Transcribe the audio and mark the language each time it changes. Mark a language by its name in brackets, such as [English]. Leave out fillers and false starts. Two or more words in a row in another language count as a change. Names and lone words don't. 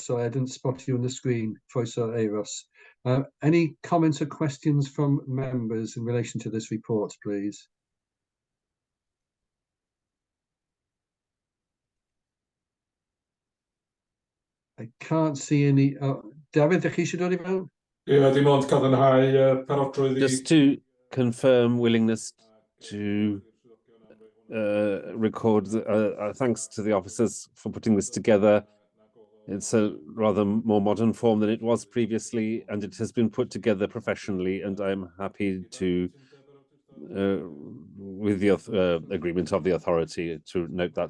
[English] So I didn't spot you on the screen before I saw Eros. Any comments or questions from members in relation to this report, please? I can't see any. David, [Welsh] ydych chi eisiau dod I fewn? Ie, dim ond cadarnhau parodrwydd [English] Just to confirm willingness to record thanks to the officers for putting this together. It's a rather more modern form than it was previously, and it has been put together professionally, and I'm happy to, with the agreement of the authority, to note that.